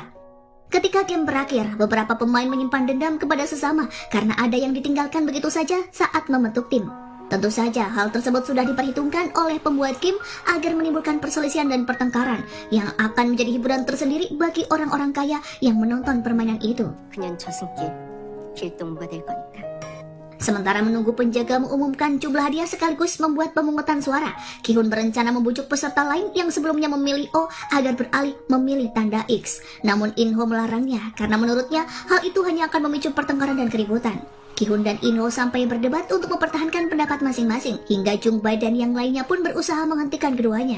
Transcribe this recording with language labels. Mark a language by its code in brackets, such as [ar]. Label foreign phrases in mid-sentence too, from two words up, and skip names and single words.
[id] Ketika game berakhir, beberapa pemain menyimpan dendam kepada sesama karena ada yang ditinggalkan begitu saja saat membentuk tim. Tentu saja hal tersebut sudah diperhitungkan oleh pembuat game agar menimbulkan perselisihan dan pertengkaran yang akan menjadi hiburan tersendiri bagi orang-orang kaya yang menonton permainan itu. [ko] 그냥 저승길 길동무가 될 거니까. [id] Sementara menunggu penjaga mengumumkan jumlah hadiah sekaligus membuat pemungutan suara, Gi-hun berencana membujuk peserta lain yang sebelumnya memilih O agar beralih memilih tanda X. Namun In-ho melarangnya karena menurutnya hal itu hanya akan memicu pertengkaran dan keributan. Gi-hun dan In-ho sampai berdebat untuk mempertahankan pendapat masing-masing, hingga Chung-bae dan yang lainnya pun berusaha menghentikan keduanya.